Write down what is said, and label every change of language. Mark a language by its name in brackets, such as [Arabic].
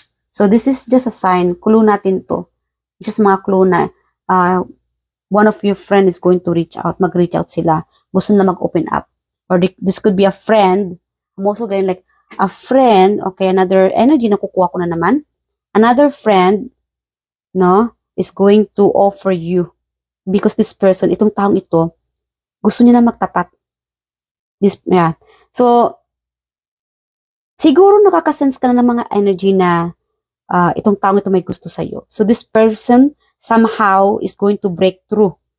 [English] So this is just a sign, clue natin to. This is mga clue na one of your friend is going to reach out, mag-reach out sila. [Filipino] Gusto nila mag-open up. [English] Or this could be a friend. I'm also getting like a friend, okay, another energy na kukuha ko na naman. Another friend, no, is going to offer you. Because this person, [Filipino] itong taong ito, gusto niya na magtapat. Yeah. So, siguro nakakasense ka na ng mga energy na itong taong ito may gusto sa'yo. [English] So, this person somehow is going to break through.